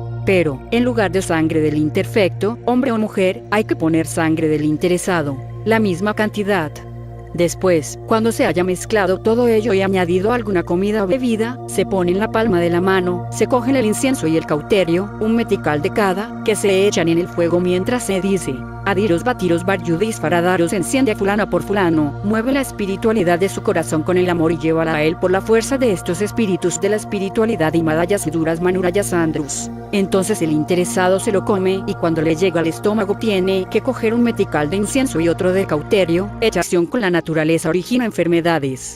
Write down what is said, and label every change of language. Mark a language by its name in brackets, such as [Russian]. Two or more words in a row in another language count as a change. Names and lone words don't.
[Spanish] Pero, en lugar de sangre del imperfecto, hombre o mujer, hay que poner sangre del interesado, la misma cantidad. Después, cuando se haya mezclado todo ello y añadido alguna comida o bebida, se pone en la palma de la mano, se cogen el incienso y el cauterio, un metical de cada, que se echan en el fuego mientras se dice: Adiros batiros baryudis faradaros, enciende a fulana por fulano, mueve la espiritualidad de su corazón con el amor y llévala a él por la fuerza de estos espíritus de la espiritualidad y madayas y duras manurayas andrus. Entonces el interesado se lo come y cuando le llega al estómago tiene que coger un metical de incienso y otro de cauterio, hecha acción con la naturaleza origina enfermedades.